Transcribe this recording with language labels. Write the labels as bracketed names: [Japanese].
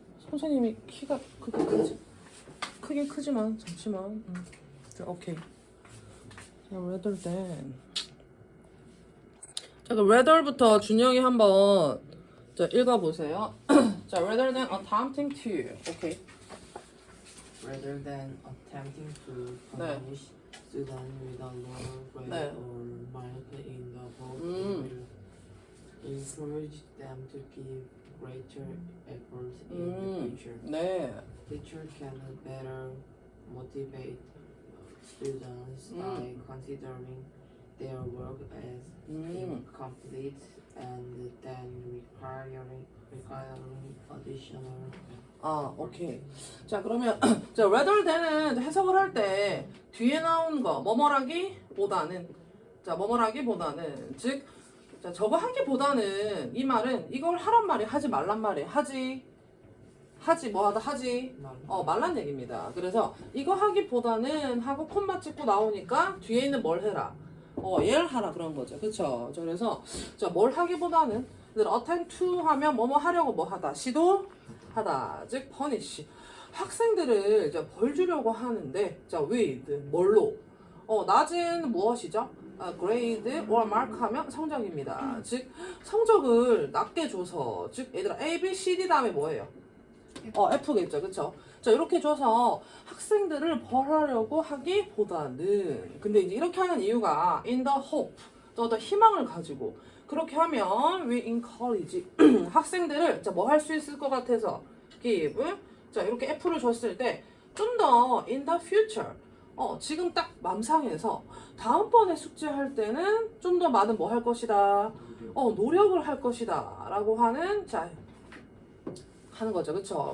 [Korean] 선생님이 키가 그렇게 크지? 크긴 크지만 잠시만. 자, 오케이. 자, [English] rather than. [Korean] 자, 그럼 rather부터 준영이 한번 자, 읽어보세요. [English] 자, rather than attempting to. [Korean] 오케이. [English] Rather than attempting to [Korean] 네. [English] punish students with a lower grade [Korean] 네. [English] or mark in the book, will encourage them to give greater efforts in the future. [Korean] 네. [English] Teacher can better motivate students by considering their work as incomplete and then requiring additional. [Korean] 아, 오케이. 자, 그러면 자, [English] rather than [Korean] 은 해석을 할 때 뒤에 나온 거 뭐뭐라기보다는 자, 뭐뭐라기보다는 즉 자, 저거 하기보다는 이 말은 이걸 하란 말이 하지 말란 말이 하지 뭐하다 하지 말란 얘기입니다. 그래서 이거 하기보다는 하고 콤마 찍고 나오니까 뒤에 있는 뭘 해라 얘를 하라 그런 거죠. 그쵸? 자, 그래서 자, 뭘 하기보다는 [English] attempt to [Korean] 하면 뭐뭐 하려고 뭐 하다 시도하다 즉 punish 학생들을 이제 벌 주려고 하는데 자 with 뭘로 낮은 무엇이죠? [English] grade or mark [Korean] 하면 성적입니다. 즉 성적을 낮게 줘서 즉 얘들아 A, B, C, D 다음에 뭐예요? F겠죠. 그쵸? 자, 이렇게 줘서 학생들을 벌하려고 하기보다는 근데 이제 이렇게 하는 이유가 [English] in the hope [Korean] 더 희망을 가지고 그렇게 하면 [English] we encourage [Korean] 학생들을 자, 뭐 할 수 있을 것 같아서 give 자, 이렇게 F를 줬을 때 좀 더 [English] in the future [Korean] 지금 딱 맘상에서 다음번에 숙제할 때는 좀 더 많은 뭐 할 것이다 노력을 할 것이다 라고 하는 자 하는 거죠. 그쵸?